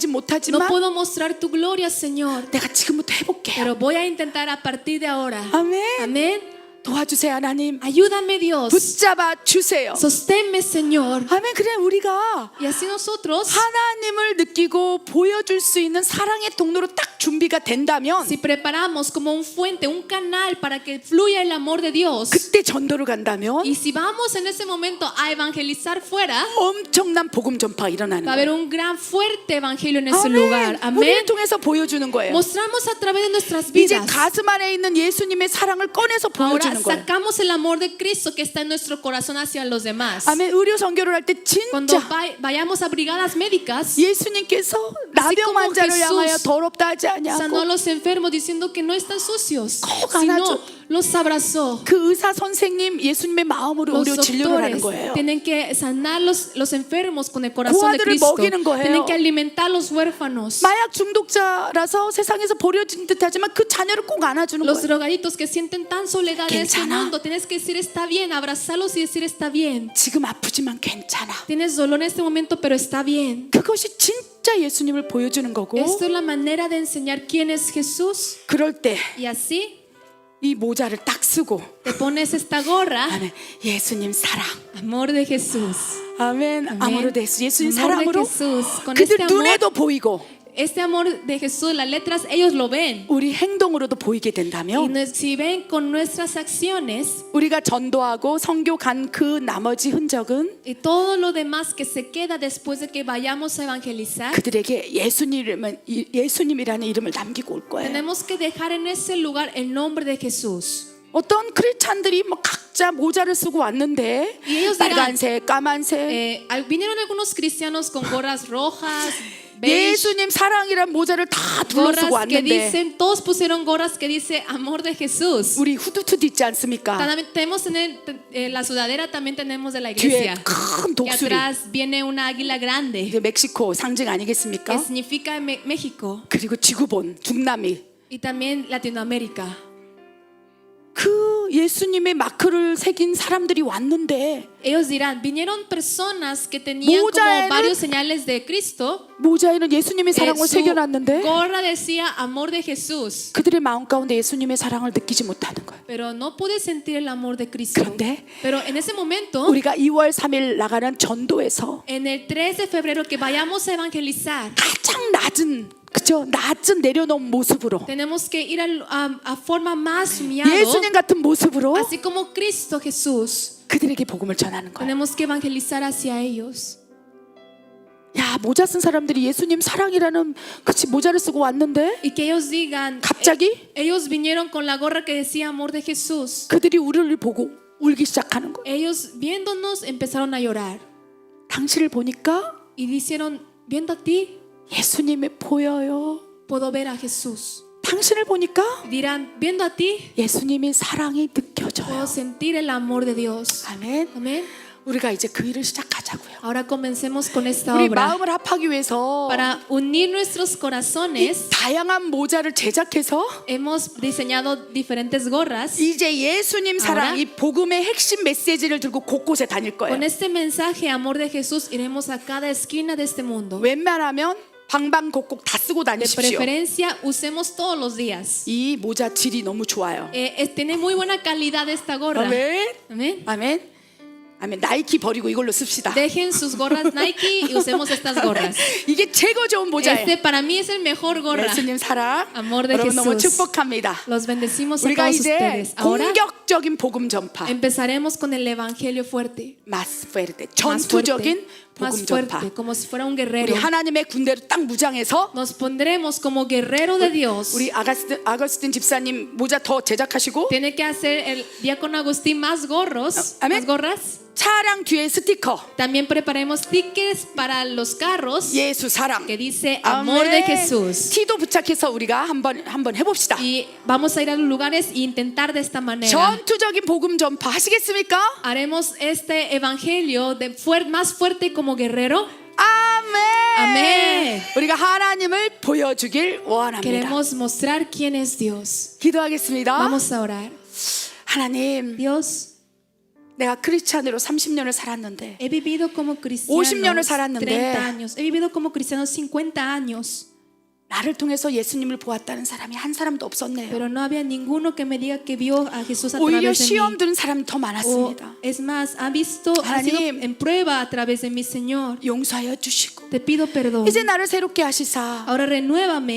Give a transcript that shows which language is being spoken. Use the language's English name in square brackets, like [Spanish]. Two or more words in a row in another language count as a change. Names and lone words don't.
[Spanish] No [Korean] 못하지만 [Spanish] puedo mostrar tu gloria, Señor. [Korean] 내가 지금부터 해볼게요. [Spanish] Pero voy a intentar a partir de ahora. [Korean] 아멘. [Spanish] Amén. [Korean] 도와주세요 하나님. [Spanish] Ayúdame, Dios. [Korean] 붙잡아 주세요. [Spanish] Sosténme, Señor. [Korean] 아멘. 그래 우리가 [Spanish] Y así nosotros, [Korean] 하나님을 느끼고 보여줄 수 있는 사랑의 통로로 딱 준비가 된다면 [Spanish] si preparamos como un fuente, un canal para que fluya el amor de Dios, [Korean] 그때 전도를 간다면 [Spanish] y si vamos en ese momento a evangelizar fuera, [Korean] 엄청난 복음 전파가 일어나는 [Spanish] va a haber [Korean] 거예요. [Spanish] un gran fuerte evangelio en ese lugar. [Korean] 아멘. 우리를 [Spanish] Amén. [Korean] 통해서 보여주는 거예요. [Spanish] Mostramos a través de nuestras [Korean] 이제 [Spanish] vidas. [Korean] 가슴 안에 있는 예수님의 사랑을 꺼내서 [Spanish] Ahora [Korean] 보여주는 거예요. [Spanish] sacamos el amor de Cristo que está en nuestro corazón hacia los demás. [Korean] 아멘. 의료 선교를 할 때 [Spanish] Cuando [Korean] 진짜 [Spanish] vayamos a brigadas médicas, [Korean] 예수님께서 나병 [Spanish] como [Korean] 환자를 [Spanish] Jesús [Korean] 향하여 더럽다 하지 [Spanish] sanó a [Korean] 않냐고 [Spanish] los enfermos diciendo que no están sucios, [Korean] 꼭 [Spanish] sino [Korean] 안아줘. [Spanish] los abrazó. [Korean] 그 의사 선생님 예수님의 마음으로 [Spanish] Los [Korean] 의료 진료를 하는 [Spanish] doctores [Korean] 거예요. [Spanish] tienen que sanar los enfermos con el corazón de [Korean] 고아들을 [Spanish] Cristo. [Korean] 먹이는 거예요. [Spanish] Tienen que alimentar a los huérfanos. [Korean] 마약 중독자라서 세상에서 버려진 듯하지만 그 자녀를 꼭 안아주는 [Spanish] Los [Korean] 거예요. [Spanish] drogaditos que sienten tan soledad en este [Korean] 괜찮아. [Spanish] mundo, tienes que decir está bien, abrazarlos y decir está bien. [Korean] 지금 아프지만 괜찮아. [Spanish] Tienes dolor en este momento, pero está bien. [Korean] 그것이 진짜 예수님을 보여주는 거고 [Spanish] Esto es la manera de enseñar quién es Jesús. [Korean] 그럴 때 이 [Spanish] Y así [Korean] 모자를 딱 쓰고 [Spanish] te pones esta gorra. [Korean] 아멘. 예수님 사랑. [Spanish] Amor de Jesús. [Korean] 아멘. 아멘. [Spanish] amor de Dios. [Korean] 예수님 [Spanish] Amor de [Korean] 사랑으로 [Spanish] Jesús. Con [Korean] 그들 [Spanish] este amor, [Korean] 눈에도 보이고 [Spanish] este amor de Jesús, las letras ellos lo ven. [Korean] 우리 행동으로도 보이게 [Spanish] Y [Korean] 된다면 [Spanish] si ven con nuestras acciones [Korean] 우리가 전도하고 선교 간 그 나머지 흔적은 [Spanish] y todo lo demás que se queda después de que vayamos a evangelizar, [Korean] 그들에게 예수님이라는 이름을 남기고 올 거예요. [Spanish] tenemos que dejar en ese lugar el nombre de Jesús. [Korean] 어떤 크리스찬들이 뭐 각자 모자를 쓰고 왔는데 [Spanish] Y ellos dirán, [Korean] 빨간색, 까만색 [Spanish] vinieron algunos cristianos con gorras rojas, beige, [Korean] 예수님 사랑이란 모자를 다 둘러쓰고 [Spanish] gorras que [Korean] 왔는데 [Spanish] dicen, todos pusieron gorras que dice amor de Jesús. [Korean] 우리 후드투도 있지 않습니까? [Spanish] También tenemos la sudadera también tenemos de la [Korean] 뒤에 [Spanish] iglesia. [Korean] 큰 [Spanish] Y [Korean] 독수리 [Spanish] atrás viene una águila grande [Korean] 이제 멕시코 상징 [Spanish] que [Korean] 아니겠습니까? [Spanish] significa México [Korean] 그리고 지구본 중남미 [Spanish] y también Latinoamérica. [Korean] 그 예수님의 마크를 새긴 사람들이 왔는데 [Spanish] Ellos dirán, vinieron personas que tenían como [Korean] 모자에는- [Spanish] varios señales de Cristo. [Korean] 모자에는 예수님의 사랑을 [Spanish] Su [Korean] 새겨놨는데 [Spanish] gorra decía amor de Jesús, [Korean] 그들의 마음 가운데 예수님의 사랑을 느끼지 못하는 거예요. [Spanish] pero no pude sentir el amor de Cristo. [Korean] 그런데 [Spanish] Pero en ese momento, [Korean] 우리가 2월 3일 나가는 전도에서 [Spanish] en el 3 de febrero que vayamos a evangelizar, [Korean] 가장 낮은 내려놓은 모습으로 [Spanish] tenemos que ir a forma más humillado, [Korean] 예수님 같은 모습으로 [Spanish] así como Cristo Jesús. [Korean] 그들에게 복음을 전하는 거예요. [Spanish] Tenemos que evangelizar hacia ellos. [Korean] 야, 모자 쓴 사람들이 예수님 사랑이라는 그치 모자를 쓰고 왔는데 [Spanish] Y que ellos digan, [Korean] 갑자기 [Spanish] ellos vinieron con la gorra que decía amor de Jesús. [Korean] 그들이 우리를 보고 울기 시작하는 거예요. [Spanish] Ellos viéndonos empezaron a llorar [Korean] 당신을 보니까 [Spanish] y dijeron, viendo a ti, [Korean] 예수님이 보여요. [Spanish] puedo ver a Jesús. [Korean] 당신을 보니까 [Spanish] Dirán, viendo a ti, [Korean] 예수님의 사랑이 [Spanish] puedo [Korean] 느껴져요. [Spanish] sentir el amor de Dios. [Korean] 아멘. [Spanish] Amén. [Korean] 우리가 이제 그 일을 시작하자고요. [Spanish] Ahora comencemos con esta [Korean] 우리 [Spanish] obra. [Korean] 마음을 합하기 위해서 [Spanish] Para unir nuestros corazones, [Korean] 다양한 모자를 제작해서 [Spanish] hemos diseñado diferentes gorras. [Korean] 이제 예수님 사랑, [Spanish] ahora- [Korean] 이 복음의 핵심 메시지를 들고 곳곳에 다닐 거예요. [Spanish] Con este mensaje, amor de Jesús, iremos a cada esquina de este mundo. [Korean] 웬만하면 방방곡곡 다 쓰고 [Spanish] De [Korean] 다니십시오. [Spanish] preferencia, usemos todos los días. [Korean] 이 모자 질이 너무 좋아요. [Spanish] Tiene muy buena calidad esta gorra. [Korean] 아멘. [Spanish] Amén. [Korean] 아멘. 아멘. 나이키 버리고 이걸로 씁시다. [Spanish] Dejen sus gorras Nike y usemos estas gorras. [Korean] 이게 최고 좋은 모자예요. [Spanish] Este para mí es el mejor gorra. [Korean] 예수님 사랑. [Spanish] Amor de [Korean] 여러분 너무 [Spanish] Jesús. [Korean] 축복합니다. [Spanish] Los bendecimos a [Korean] 우리가 [Spanish] todos [Korean] 이제 [Spanish] ustedes. Ahora [Korean] 공격적인 복음 전파, [Spanish] empezaremos con el evangelio fuerte. más fuerte, Más [Korean] 전투적인 [Spanish] fuerte, más [Korean] 복음 전파. [Spanish] fuerte, como si fuera un [Korean] 우리 [Spanish] guerrero. [Korean] 하나님의 군대로 딱 무장해서 [Spanish] Nos pondremos como guerrero de Dios. [Korean] 우리 아거스틴 집사님 모자 더 제작하시고 [Spanish] Tiene que hacer el diácono Agustín más gorros, Amén. más gorras. [Korean] 차량 뒤에 스티커 [Spanish] También preparemos stickers para los carros [Korean] 예수 사랑 [Spanish] que dice amor de Jesús. [Korean] 티도 부착해서 우리가 한번 해봅시다. [Spanish] Y vamos a ir a los lugares e intentar de esta manera. [Korean] 전투적인 복음 전파 하시겠습니까? [Spanish] Haremos este evangelio más fuerte como guerrero. [Korean] 아멘. 아멘. 우리가 하나님을 보여주길 원합니다. [Spanish] Queremos mostrar quién es Dios. [Korean] 기도하겠습니다. [Spanish] Vamos a orar. [Korean] 하나님, [Spanish] Dios, [Korean] 내가 크리스찬으로 30년을 살았는데 [Spanish] he vivido como cristiano [Korean] 50년을 살았는데 [Spanish] 30 años. He vivido como cristiano 50 años. [Korean] 나를 통해서 예수님을 보았다는 사람이 한 사람도 없었네요. [Spanish] Pero no había ninguno que me diga que vio a Jesús a [Korean] 오히려 [Spanish] través de [Korean] 시험 [Spanish] mí. [Korean] 드는 사람이 더 [Spanish] O, [Korean] 많았습니다. [Spanish] es más, ha sido [Korean] 하나님, [Spanish] en prueba a través de mi Señor. [Korean] 용서하여 주시고 [Spanish] Te pido perdón. [Korean] 이제 나를 새롭게 하시사 [Spanish] Ahora renuévame,